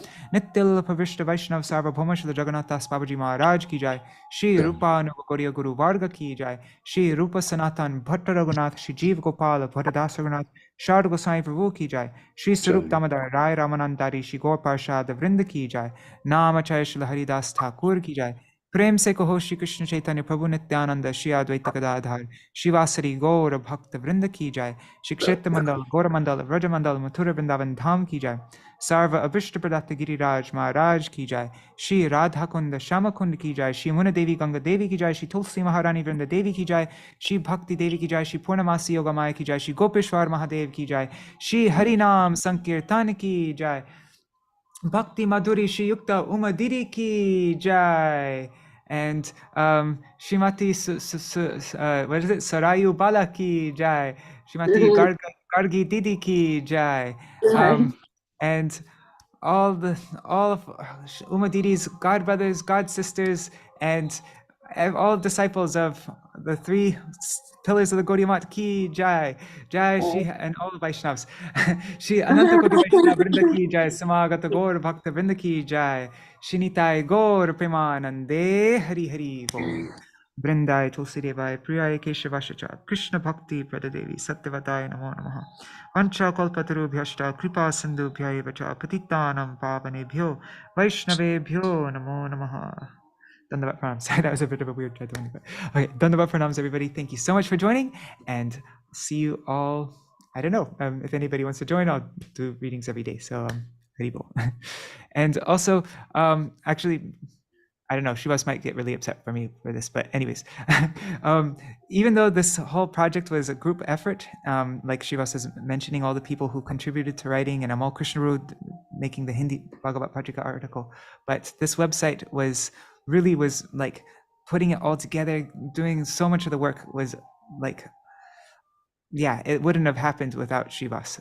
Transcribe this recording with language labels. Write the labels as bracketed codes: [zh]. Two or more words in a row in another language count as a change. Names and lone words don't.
[hi] नित्यलीला प्रविष्ट वैष्णव सार्वभौम श्रील जगन्नाथ दास बाबाजी महाराज की जय. श्री रूप नुवगोरिया गुरु वर्ग की जय। श्री रूप सनातन भट्ट रघुनाथ श्री जीव गोपाल भट्टदास रघुनाथ षड् गोसाई प्रभु की जय. श्री स्वरूप दामोदर राय रामानन्दादि श्री गौर पार्षद वृन्द की जय. नामाचार्य श्रील हरिदास ठाकुर की जय. प्रेम से कहो श्री कृष्ण चैतन्य प्रभु नित्यानंद श्री अद्वैत गदाधर शिवासरी गौर भक्त वृंद की जाय। श्री क्षेत्र मंडल गौर मंडल व्रज मंडल मथुरा वृंदावन धाम की जाय। सर्व अभिष्ट प्रदत्त गिरिराज महाराज की जाय। श्री राधा कुंड श्याम कुंड की जाय। श्री मुन देवी गंगा देवी की जाय। श्री तुलसी महारानी वृंद देवी की जाय। श्री भक्ति देवी की जाय। श्री पूर्णमासी योगा माया की जाय। श्री गोपेश्वर महादेव की जाय। श्री हरिनाम संकीर्तन की जाय। भक्ति माधुरी श्री युक्ता उमा दीदी की जय. [en] And Śrīmatī what is it? [hi] सरयू बाला की जय. श्रीमती गार्गी दीदी की जय. [en] And all of Uma Didi's god brothers, god sisters, and all disciples of the three pillars of the Gaudiya Math [hi] की जय. जय श्री, [en] and all the Vaishnavas. [hi] श्री अनन्त कोटि वैष्णव वृन्द की जय। समागत गौर भक्त वृन्द की जय. [bn] শ্রী নিতাই গৌর প্রেমানন্দে হরি হরি গৌর. [sa] वृन्दायै तुलसी देव्यै प्रियायै केशवस्य च कृष्ण भक्ति प्रदे देवि सत्यवत्यै नमो नमः. वाञ्छा कल्पतरुभ्यश्च कृपा सिन्धुभ्य एव च पतितानां पावनेभ्यो वैष्णवेभ्यो नमो नमः. [en] Dandavat pranams. Sorry, that was a bit of a weird Jadwani, but okay. Dandavat pranams, everybody. Thank you so much for joining, and see you all. I don't know if anybody wants to join. I'll do readings every day. So Haribol. And also, actually, I don't know. Shivas might get really upset for me for this, but anyways, even though this whole project was a group effort, like Shivas is mentioning, all the people who contributed to writing, and Amal Krishnarud making the Hindi Bhagavat Pajika article, but this website was like putting it all together, doing so much of the work was like, yeah, it wouldn't have happened without Shivas.